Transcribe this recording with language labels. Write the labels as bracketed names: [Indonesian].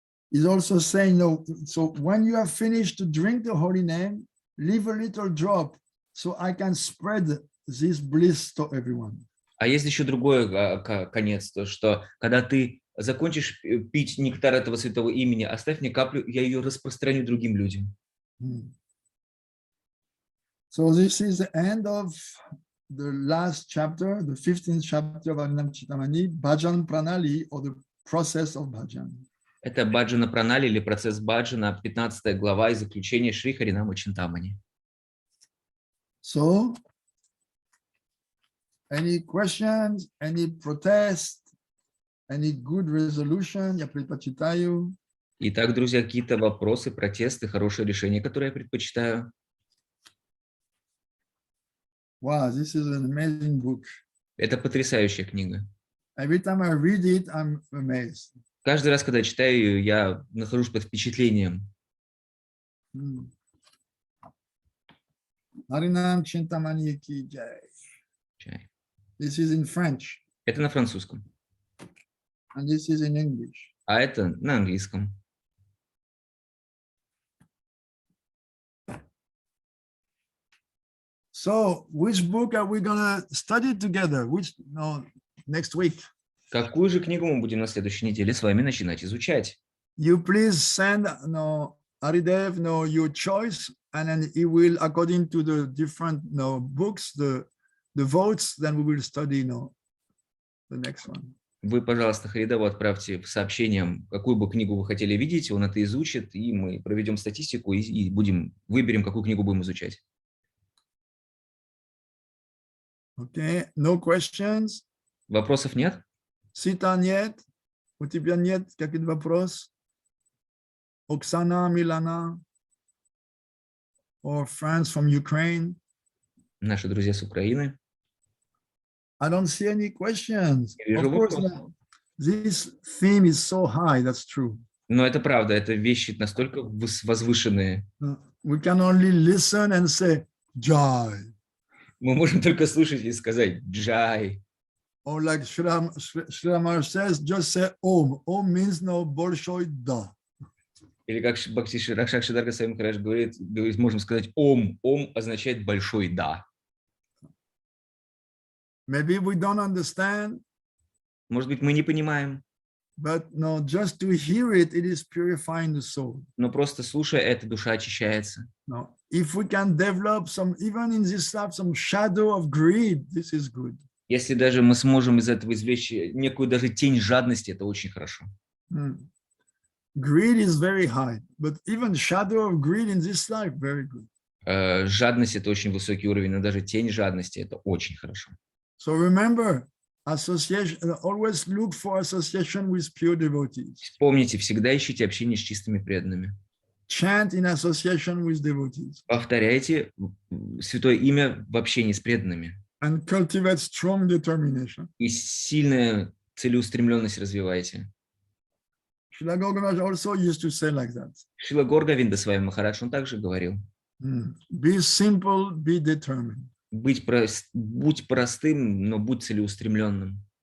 [English] He's also saying, so when you have finished to drink the holy name, leave a little drop so I can spread this bliss to everyone. [Russian] А есть еще другой конец, то что когда ты закончишь пить нектар этого святого имени, оставь мне каплю, я ее распространю другим людям. [English] So this is the end of the last chapter, the 15th chapter of Onlайн Чинтамани, Bhajan Pranali, or the process of bhajan. [Russian] Это баджана пранали или процесс баджана, 15 глава и заключение Шри Харинама Чинтамани. [English] So, any questions, any protest, any good resolution, [Russian] я предпочитаю. Итак, друзья, какие-то вопросы, протесты, хорошее решение, которое я предпочитаю. [English] Wow, this is an amazing book. [Russian] Это потрясающая книга. [English] Every time I read it, I'm amazed. [Russian] Каждый раз, когда читаю ее, я нахожусь под впечатлением. [English] Harinam Чинтамани ki jai. [Russian] Чай. [English] This is in French, [Russian] Это на французском, [English] and this is in English. [Russian] а это на английском. [English] So, which book are we gonna study together? Next week? [Russian] Какую же книгу мы будем на следующей неделе с вами начинать изучать? [English] You please send Haridev your choice, and then he will, according to the different books, the votes, then we will study the next one. [Russian] Вы, пожалуйста, Харидеву отправьте сообщением, какую бы книгу вы хотели видеть, он это изучит, и мы проведем статистику и выберем, какую книгу будем изучать. [English] Okay, no questions? [Russian] Вопросов нет? Сита нет? У тебя нет каких-то вопросов? [English] Оксана, Милана, or friends from Ukraine? [Russian] Наши друзья с Украины. [English] I don't see any questions. [Russian] Я вижу [English] Of course, [Russian] вопросы. [English] this theme is so high, that's true. [Russian] Но это правда, это вещи настолько возвышенные. [English] We can only listen and say, Jai. [Russian] Мы можем только слушать и сказать «Джай». [English] Or like Shri says, just say Om. Om means no [Russian] большой да. Или как Шакшидарга Свами Махарадж говорит, можем сказать «Ом». «Ом» означает «большой да». [English] Maybe we don't understand. [Russian] Может быть, мы не понимаем. [English] But no, just to hear it, it is purifying the soul. [Russian] Но просто слушая это, душа очищается. [English] No, if we can develop even in this life, some shadow of greed, this is good. [Russian] Если даже мы сможем из этого извлечь некую даже тень жадности, это очень хорошо. [English] Greed is very high, but even shadow of greed in this life, very good. [Russian] Жадность – это очень высокий уровень, но даже тень жадности – это очень хорошо. [English] So remember, association, always look for association with pure devotees. [Russian] Помните, всегда ищите общение с чистыми преданными. [English] Chant in association with devotees. [Russian] Повторяйте святое имя в общении с преданными. [English] And cultivate strong determination. [Russian] И сильную целеустремленность развивайте. [English] Srila Gauranga also used to say like that. [Russian] Шрила Горговинда Свами Махарадж, он также говорил. [English] Be simple, be determined. [Russian] Будь простым, но будь целеустремленным.